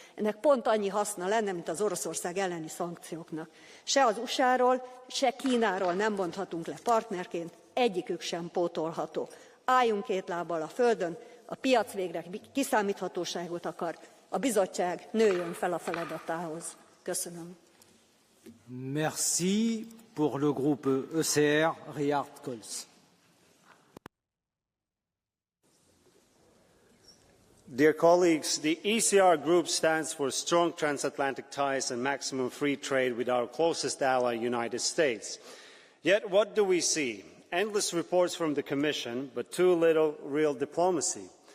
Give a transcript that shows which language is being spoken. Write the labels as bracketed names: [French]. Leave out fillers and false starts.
[Hungarian] Ennek pont annyi haszna lenne, mint az Oroszország elleni szankcióknak. Se az USA-ról, se Kínáról nem mondhatunk le partnerként, egyikük sem pótolható. Álljunk két lábbal a földön, a piac végre kiszámíthatóságot akar, a bizottság nőjön fel a feladatához. Köszönöm. [French] Merci. Pour le groupe ECR, Richard Kols. [English] Dear colleagues, the ECR group stands for strong transatlantic ties and maximum free trade with our closest ally, United States. Yet what do we see? Endless reports from the Commission, but too little real diplomacy.